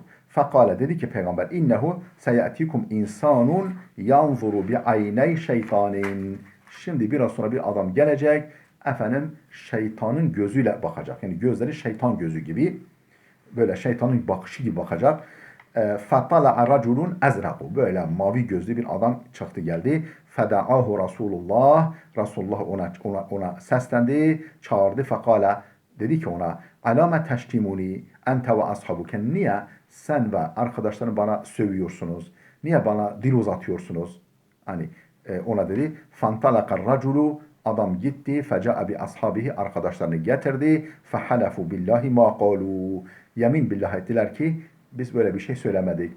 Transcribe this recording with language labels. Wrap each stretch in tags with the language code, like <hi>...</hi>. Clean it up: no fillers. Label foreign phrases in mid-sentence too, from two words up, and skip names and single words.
<ar>Fakale,</ar> <tr>dedi ki peygamber</tr> <ar>إنه سيأتيكم إنسان ينظر بعيني شيطان.</ar> <tr>Şimdi biraz sonra bir adam gelecek, şeytanın gözüyle bakacak. Yani gözleri şeytan gözü gibi, böyle şeytanın bakışı gibi bakacak.</tr> <ar>فَطَلَعَ رَجُلٌ اَزْرَقُ</ar> <tr>Böyle mavi gözlü bir adam çıktı geldi. فَدَعَاهُ Resulullah Resulullah ona seslendi, çağırdı. فَقَالَ Dedi ki ona</tr> <ar>علام تشتمني أنت وأصحابك</ar> <tr>niye sen ve arkadaşların bana sövüyorsunuz? Niye bana dil uzatıyorsunuz? Hani ona dedi</tr> <ar>فانطلق الرجل</ar> <tr>adam gitti</tr> <ar>فجاء بأصحابه</ar> <tr>arkadaşlarını getirdi</tr> <ar>فحلفوا بالله ما قالوا</ar> <tr>yemin billah ettiler ki biz böyle bir şey söylemedik.</tr>